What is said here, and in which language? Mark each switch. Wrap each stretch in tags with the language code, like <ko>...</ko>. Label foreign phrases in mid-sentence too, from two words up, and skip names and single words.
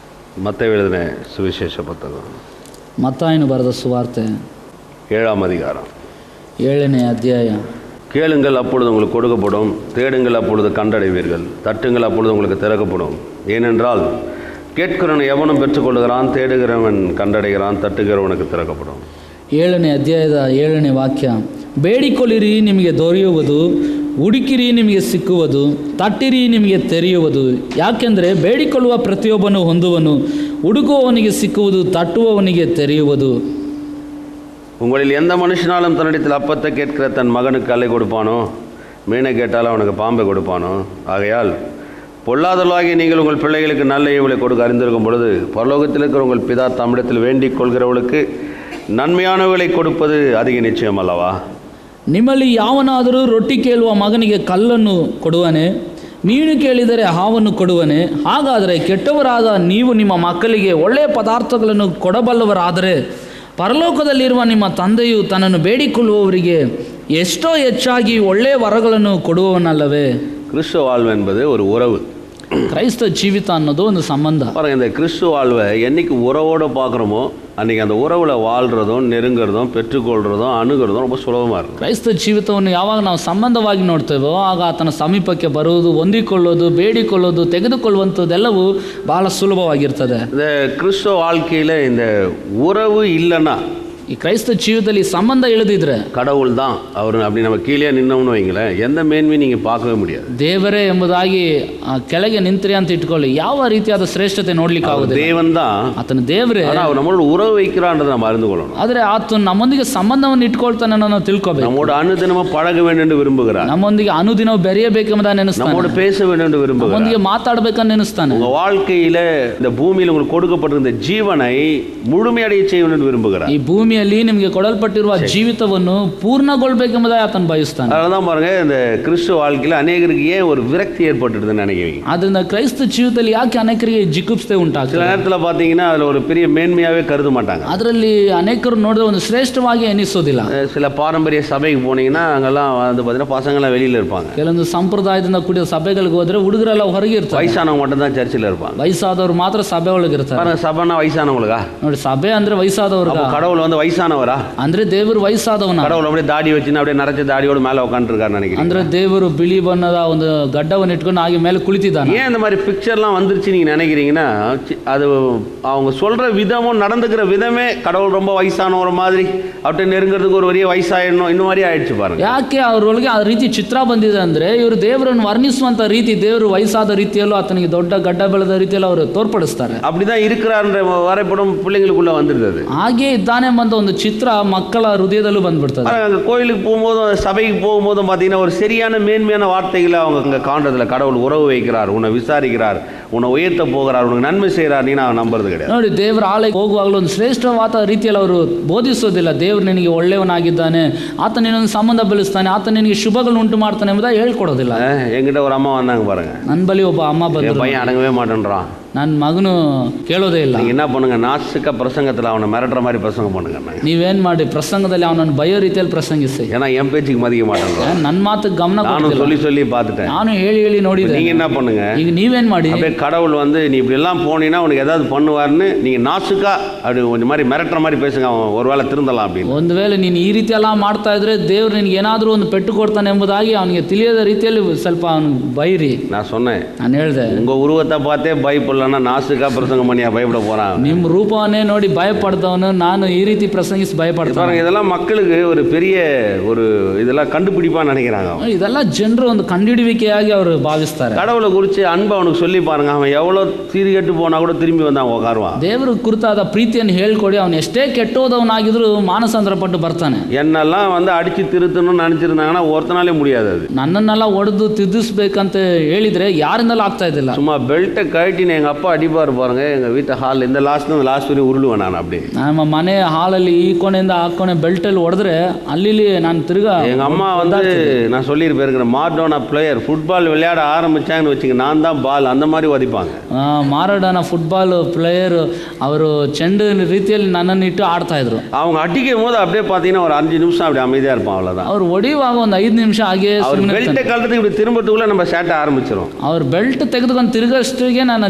<ta>மத்தேயு எழுதின சுவிசேஷ புத்தகம்</ta> <kn>ಮತ್ತಾಯನು ಬರೆದ ಸುವಾರ್ತೆ</kn> <ta>7ஆம் அதிகாரம்.</ta> <kn>7ನೇ ಅಧ್ಯಾಯ.</kn> <ta>கேளுங்கள், அப்பொழுது உங்களுக்கு கொடுக்கப்படும், தேடுங்கள், அப்பொழுது கண்டடைவீர்கள், தட்டுங்கள், அப்பொழுது உங்களுக்கு திறக்கப்படும். ஏனென்றால் கேட்கிறவன் எவனும் பெற்றுக்கொள்கிறான், தேடுகிறவன் கண்டடைகிறான், தட்டுகிறவனுக்கு திறக்கப்படும்.</ta> <kn>7ನೇ ಅಧ್ಯಾಯದ 7ನೇ ವಾಕ್ಯ. ಬೇಡಿಕೊಳ್ಳಿರಿ, ನಿಮಗೆ ದೊರೆಯುವುದು, ಹುಡುಕಿರಿ, ನಿಮಗೆ ಸಿಕ್ಕುವುದು, ತಟ್ಟಿರಿ, ನಿಮಗೆ ತೆರೆಯುವುದು. ಯಾಕೆಂದರೆ ಬೇಡಿಕೊಳ್ಳುವ ಪ್ರತಿಯೊಬ್ಬನು ಹೊಂದುವನು, ಹುಡುಕುವವನಿಗೆ ಸಿಕ್ಕುವುದು, ತಟ್ಟುವವನಿಗೆ ತೆರೆಯುವುದು.</kn> <ta>உங்களில் எந்த மனுஷனாலும் தன்னிடத்தில் அப்பத்தை கேட்கிற தன் மகனுக்கு கல்லை கொடுப்பானோ, மீனை கேட்டாலும் அவனுக்கு பாம்பை கொடுப்பானோ? ஆகையால் பொல்லாதலாகி நீங்கள் உங்கள் பிள்ளைகளுக்கு நல்ல ஈவுகளை கொடுக்க அறிந்திருக்கும் பொழுது பரலோகத்தில் இருக்கிற உங்கள் பிதா தம்மிடத்தில் வேண்டிக் கொள்கிறவர்களுக்கு நன்மையானவர்களை கொடுப்பது அதிக நிச்சயம் அல்லவா?</ta> <kn>ನಿಮ್ಮಲ್ಲಿ ಯಾವನಾದರೂ ರೊಟ್ಟಿ ಕೇಳುವ ಮಗನಿಗೆ ಕಲ್ಲನ್ನು ಕೊಡುವನೆ, ಮೀನು ಕೇಳಿದರೆ ಹಾವನ್ನು ಕೊಡುವನೆ? ಹಾಗಾದರೆ ಕೆಟ್ಟವರಾದ ನೀವು ನಿಮ್ಮ ಮಕ್ಕಳಿಗೆ ಒಳ್ಳೆಯ ಪದಾರ್ಥಗಳನ್ನು ಕೊಡಬಲ್ಲವರಾದರೆ ಪರಲೋಕದಲ್ಲಿರುವ ನಿಮ್ಮ ತಂದೆಯು ತನ್ನನ್ನು ಬೇಡಿಕೊಳ್ಳುವವರಿಗೆ ಎಷ್ಟೋ ಹೆಚ್ಚಾಗಿ ಒಳ್ಳೆಯ ವರಗಳನ್ನು ಕೊಡುವವನಲ್ಲವೇ?</kn> <ta>கிறிஸ்துவ வாழ்வு என்பது ஒரு உறவு.</ta> <kn>ಕ್ರೈಸ್ತ ಜೀವಿತ ಅನ್ನೋದು ಒಂದು ಸಂಬಂಧ.</kn> <ta>பாருங்க, இந்த கிறிஸ்துவ வாழ்வை என்னைக்கு உறவோடு பார்க்குறோமோ அன்றைக்கி அந்த உறவில் வாழ்கிறதும் நெருங்கிறதும் பெற்றுக்கொள்கிறதும் அணுகிறதும் ரொம்ப சுலபமாக இருக்கும்.</ta> <kn>ಕ್ರೈಸ್ತ ಜೀವಿತವನ್ನು ಯಾವಾಗ ನಾವು ಸಂಬಂಧವಾಗಿ ನೋಡ್ತೇವೋ ಆಗ ಆತನ ಸಮೀಪಕ್ಕೆ ಬರುವುದು, ಹೊಂದಿಕೊಳ್ಳೋದು, ಬೇಡಿಕೊಳ್ಳೋದು, ತೆಗೆದುಕೊಳ್ಳುವಂಥದ್ದೆಲ್ಲವೂ ಬಹಳ ಸುಲಭವಾಗಿರ್ತದೆ.</kn> <ta>இந்த கிறிஸ்துவ வாழ்க்கையில் இந்த உறவு இல்லைன்னா,</ta> <kn>ಈ ಕ್ರೈಸ್ತ ಜೀವಿತದಲ್ಲಿ ಸಂಬಂಧ ಇಳಿದಿದ್ರೆ</kn> <ta>கடவுள் தான் அவர் அப்படி நம்ம கீழே நின்னோம்னு வைங்களேன், எந்த மேன்மையும் நீங்கள் பார்க்கவே முடியாது.</ta> <kn>ದೇವರೇ ಎಂಬುದಾಗಿ ಕೆಳಗೆ ನಿಂತ್ರಿ ಅಂತ ಇಟ್ಕೊಳ್ಳಿ, ಯಾವ ರೀತಿಯಾದ ಶ್ರೇಷ್ಠತೆ ನೋಡ್ಲಿಕ್ಕೆ ಆಗುದಿಲ್ಲ.</kn> <ta>தேவன் தான்,</ta> <kn>ಆತನ ದೇವರೇ,</kn> <ta>அவர் நம்மளோட உறவு வைக்கிறான்றதை நம்ம அறிந்து கொள்ளணும்.</ta> <kn>ಆದ್ರೆ ಆತನು ನಮ್ಮೊಂದಿಗೆ ಸಂಬಂಧವನ್ನು ಇಟ್ಕೊಳ್ತಾನೆ ನಾವು ತಿಳ್ಕೊಬೇಕು.</kn> <ta>நம்மோட அனுதினமும் பழக வேண்டும் என்று விரும்புகிறார்.</ta> <kn>ನಮ್ಮೊಂದಿಗೆ ಅನುದಿನವೂ ಬೆರೆಯಬೇಕೆಂಬುದನ್ನು ನೆನೆಸ್ತಾನೆ.</kn> <ta>நம்மோட பேச வேண்டும் என்று விரும்புகிறார்.</ta> <kn>ನಮ್ಮೊಂದಿಗೆ ಮಾತಾಡಬೇಕಂತ ನೆನೆಸ್ತಾನೆ.</kn> <ta>உங்க வாழ்க்கையில இந்த பூமியில் உங்களுக்கு கொடுக்கப்பட்டிருந்த ஜீவனை முழுமையடைய செய்ய வேண்டும் என்று விரும்புகிறார்.</ta> <kn>ಈ ಭೂಮಿಯಲ್ಲಿ ನಿಮಗೆ ಕೊಡಲ್ಪಟ್ಟಿರುವ ಜೀವಿತವನ್ನು ಪೂರ್ಣಗೊಳ್ಳಬೇಕೆಂಬುದಾಗಿ ಆತನು ಬಯಸ್ತಾನೆ.</kn> <ta>அதனால பாருங்க, இந்த கிறிஸ்துவ வாழ்க்கையில அநேகருக்கு ஏன் ஒரு விரக்தி ஏற்பட்டுடுதுன்னு நினைக்கிறீங்க?</ta> <kn>ಅದರಿಂದ ಕ್ರೈಸ್ತ ಜೀವಿತದಲ್ಲಿ ಯಾಕೆ ಅನೇಕರಿಗೆ ಜಿಗುಪ್ಸೆ ಉಂಟಾಗ್ತದೆ?</kn> <ta>சில நேரத்தில் பார்த்தீங்கன்னா அதில் ஒரு பெரிய மேன்மையாகவே கருத மாட்டாங்க.</ta> <kn>ಅದರಲ್ಲಿ ಅನೇಕರು ನೋಡಿದ್ರೆ ಒಂದು ಶ್ರೇಷ್ಠವಾಗಿ ಎನಿಸೋದಿಲ್ಲ.</kn> <ta>சில பாரம்பரிய சபைக்கு போனீங்கன்னா அங்கெல்லாம் வந்து பார்த்தீங்கன்னா பசங்கள்லாம் வெளியில் இருப்பாங்க.</ta> <kn>ಕೆಲವೊಂದು ಸಂಪ್ರದಾಯದಿಂದ ಕೂಡಿದ ಸಭೆಗಳಿಗೆ ಹೋದ್ರೆ ಹುಡುಗರೆಲ್ಲ ಹೊರಗೆ ಇರ್ತಾರೆ.</kn> <ta>வயசானவங்க மட்டும் தான் ಚರ್ಚಿல் இருப்பாங்க.</ta> <kn>ವಯಸ್ಸಾದವರು ಮಾತ್ರ ಸಭೆ ಒಳಗೆ ಇರ್ತಾರೆ.</kn> <ta>பாருங்க, சபைனா வயசானவங்களுக்கா?</ta> <kn>ನೋಡಿ, ಸಭೆ ಅಂದ್ರೆ ವಯಸ್ಸಾದವ್ರು.</kn> <ta>கடவுள் வந்து வயசானவரா?</ta> <kn>ಅಂದ್ರೆ ದೇವರು ವಯಸ್ಸಾದವನ.</kn> <ta>கடவுள் அப்படியே தாடி வச்சுன்னு அப்படியே நரைச்ச தாடியோடு மேலே உட்காந்துருக்காரு நினைக்கிறேன்.</ta> <kn>ಅಂದ್ರೆ ದೇವರು ಬಿಳಿ ಬಣ್ಣದ ಒಂದು ಗಡ್ಡವನ್ನು ಇಟ್ಕೊಂಡು ಹಾಗೆ ಮೇಲೆ ಕುಳಿತಿದ್ದಾನೆ.</kn> <ta>ஏன் இந்த மாதிரி பிக்சர்லாம் வந்துருச்சு நீங்கள் நினைக்கிறீங்கன்னா, அது அவங்க சொல்கிற விதமும் நடந்துக்கிற விதமே கடவுள் ரொம்ப வயசானவರ மாதிரி அவர்கிட்ட நெருங்கிறதுக்கு ஒரு பெரிய வயசாயிடணும் இந்த மாதிரி ஆயிடுச்சு பாருங்க.</ta> <kn>ಯಾಕೆ ಅವರೊಳಗೆ ಆ ರೀತಿ ಚಿತ್ರ ಬಂದಿದೆ ಅಂದ್ರೆ, ಇವರು ದೇವರನ್ನು ವರ್ಣಿಸುವಂತ ರೀತಿ, ದೇವರು ವಯಸ್ಸಾದ ರೀತಿಯಲ್ಲೂ ಆತನಿಗೆ ದೊಡ್ಡ ಗಡ್ಡ ಬೆಳೆದ ರೀತಿಯಲ್ಲೂ ಅವರು ತೋರ್ಪಡಿಸ್ತಾರೆ.</kn> <ta>அப்படிதான் இருக்கிறார்ன்ற வரைபடம் பிள்ளைங்களுக்குள்ள வந்துருது.</ta> <kn>ಹಾಗೆ ಇದ್ದಾನೆ ಎಂಬ ಒಂದು ಚಿತ್ರ ಮಕ್ಕಳ ಹೃದಯದಲ್ಲೂ ಬಂದ್ಬಿಡ್ತದೆ.</kn> <ta>கோயிலுக்கு போகும்போதும் சபைக்கு போகும்போதும் பார்த்தீங்கன்னா ஒரு சரியான மேன்மையான வார்த்தைகளை அவங்க அங்கே காண்றதில்ல. கடவுள் உறவு வைக்கிறார், உன்னை விசாரிக்கிறார், உன்னை உயர்த்த போகிறார், உனக்கு நன்மை செய்கிறார், நீ நான் நம்புறது கிடையாது.</ta> <kn>ನೋಡಿ, ದೇವರ ಆಲಯಕ್ಕೆ ಹೋಗುವಾಗಲೂ ಒಂದು ಶ್ರೇಷ್ಠವಾದ ರೀತಿಯಲ್ಲಿ ಅವರು ಬೋಧಿಸೋದಿಲ್ಲ. ದೇವರು ನಿನಗೆ ಒಳ್ಳೆಯವನಾಗಿದ್ದಾನೆ, ಆತ ನಿನ್ನೊಂದು ಸಂಬಂಧ ಬೆಳೆಸ್ತಾನೆ, ಆತ ನಿನಗೆ ಶುಭಗಳನ್ನು ಉಂಟು ಮಾಡ್ತಾನೆ ಎಂಬುದಾಗಿ ಹೇಳ್ಕೊಡೋದಿಲ್ಲ.</kn> <ta>என்கிட்ட ஒரு அம்மா வந்தாங்க பாருங்க,</ta> <kn>ನನ್ನ ಬಳಿ ಒಬ್ಬ ಅಮ್ಮ ಬಂದ್ರು.</kn> <ta>பையன் அடங்கவே மாட்டேன்றான்,</ta> <kn>ನನ್ನ ಮಗನು ಕೇಳೋದೇ ಇಲ್ಲ.</kn> <ta>நீங்கள் என்ன பண்ணுங்க, நாசுக்க பிரசங்கத்தில் அவனை மிரட்டுற மாதிரி பிரசங்கம் பண்ணுங்க.</ta> <kn>ನೀವೇನ್ ಮಾಡಿ ಪ್ರಸಂಗದಲ್ಲಿ ಅವನನ್ನು ಬಯೋ ರೀತಿಯಲ್ಲಿ ಪ್ರಸಂಗಿಸಿ.</kn> <ta>ஏன்னா என் பேச்சுக்கு மதிக்க மாட்டேன்றான்.</ta> <kn>ನನ್ನ ಮಾತು ಗಮನ</kn> <ta>நானும் சொல்லி பார்த்துட்டேன்.</ta> <kn>ನಾನು ಹೇಳಿ ನೋಡಿದೆ.</kn> <ta>நீங்க என்ன பண்ணுங்க,</ta> <kn>ಈಗ ನೀವೇನ್ ಮಾಡಿ,</kn> <ta>அப்படியே கடவுள் வந்து நீ இப்படி எல்லாம் போனீங்கன்னா உனக்கு ஏதாவது பண்ணுவார்னு நீங்க நாசுக்கா அப்படி கொஞ்சம் மாதிரி மிரட்டுற மாதிரி பேசுங்க, அவன் ஒருவேளை திருந்தலாம் அப்படின்னு.</ta> <kn>ಒಂದು ವೇಳೆ ನೀನು ಈ ರೀತಿ ಎಲ್ಲ ಮಾಡ್ತಾ ಇದ್ರೆ ದೇವ್ರು ನಿನಗೆ ಏನಾದರೂ ಒಂದು ಪೆಟ್ಟು ಕೊಡ್ತಾನೆ ಎಂಬುದಾಗಿ ಅವನಿಗೆ ತಿಳಿಯದ ರೀತಿಯಲ್ಲಿ ಸ್ವಲ್ಪ ಅವನು ಬೈರಿ.</kn> <ta>நான் சொன்னேன்,</ta> <kn>ನಾನು ಹೇಳಿದೆ,</kn> <ta>உங்க உருவத்தை பார்த்தே பயப்படலன்னா நாசுக்கா பிரசங்கம் பண்ணியா பயப்பட போறான்?</ta> <kn>ನಿಮ್ಮ ರೂಪವನ್ನೇ ನೋಡಿ ಭಯಪಡ್ದವನು ನಾನು ಈ ರೀತಿ ಪ್ರಸಂಗಿಸಿ ಭಯಪಡ್ತಾನೆ.</kn> <ta>இதெல்லாம் மக்களுக்கு ஒரு பெரிய ஒரு இதெல்லாம் கண்டுபிடிப்பா நினைக்கிறாங்க.</ta> <kn>ಇದೆಲ್ಲ ಜನರು ಒಂದು ಕಂಡುಹಿಡಿಯುವಿಕೆಯಾಗಿ ಅವರು ಭಾವಿಸ್ತಾರೆ.</kn> <ta>கடவுளை குறித்து அன்பை அவனுக்கு சொல்லி பாருங்க, அவன் எவ்வளோ சீர்கெட்டு போனா கூட திரும்பி வந்து அவன் உட்காருவான்.</ta> <kn>ದೇವರ ಕುರಿತಾದ ಪ್ರೀತಿಯನ್ನು ಹೇಳ್ಕೊಡಿ, ಅವನು ಎಷ್ಟೇ ಕೆಟ್ಟೋದವನಾಗಿದ್ರು ಮಾನಸಾಂತರ ಪಟ್ಟು ಬರ್ತಾನೆ.</kn> <ta>என்னெல்லாம் வந்து அடிச்சு திருத்தணும்னு நினைச்சிருந்தாங்கன்னா ஒருத்தனாலே முடியாது. அது</ta> <kn>ನನ್ನನ್ನೆಲ್ಲ ಒಡೆದು ತಿದ್ದಿಸ್ಬೇಕಂತ ಹೇಳಿದ್ರೆ ಯಾರಿಂದಲೂ ಆಗ್ತಾ ಇದ್ದಿಲ್ಲ.</kn> <ta>சும்மா பெல்ட்டை கழட்டின்னு எங்கள் அப்பா அடிப்பார் பாருங்க, எங்கள் வீட்டு ஹால் இந்த லாஸ்ட் வரையும் உருளுவேன் நான். அப்படி</ta> <kn>ನಮ್ಮ ಮನೆ ಹಾಲಲ್ಲಿ ಈ ಕೊನೆಯಿಂದ ಆ ಕೊನೆ ಬೆಲ್ಟಲ್ಲಿ ಹೊಡೆದ್ರೆ ಅಲ್ಲಿ ನಾನು ತಿರ್ಗಾ.</kn> <ta>எங்கள் அம்மா வந்து நான் சொல்லியிருப்பேன், மார்டோனா</ta> <en>player football</en> <ta>விளையாட ஆரம்பிச்சாங்கன்னு வச்சுங்க, நான் தான் பால் அந்த மாதிரி ಒದಿப்பாங்க.</ta> <kn>ಮಾರಡೋನ</kn> <en>football player</en> <kn>ಅವರು ಚೆಂಡು ರೀತಿಯಲ್ಲಿ ನನ್ನನ್ನು ಇಟ್ಟು ಆಡ್ತಾ ಇದ್ರು.</kn> <ta>அவங்க அடிக்கும் போது அப்படியே பார்த்தீங்கன்னா ஒரு 5 நிமிஷம் அப்படி அமைதியாக இருப்பான், அவ்வளோதான்.</ta> <kn>ಅವ್ರು ಹೊಡೆಯುವಾಗ ಒಂದು 5 ನಿಮಿಷ ಹಾಗೆ ಬೆಲ್ಟ್ ಕಳೆದಕ್ಕೆ</kn> <ta>இப்படி திரும்பத்துக்குள்ள நம்ம சேட்டை ஆரம்பிச்சிடும்.</ta> <kn>ಅವ್ರ ಬೆಲ್ಟ್ ತೆಗೆದುಕೊಂಡು ತಿರುಗಷ್ಟೇ ನಾನು ಚೇಷ್ಟೆ</kn>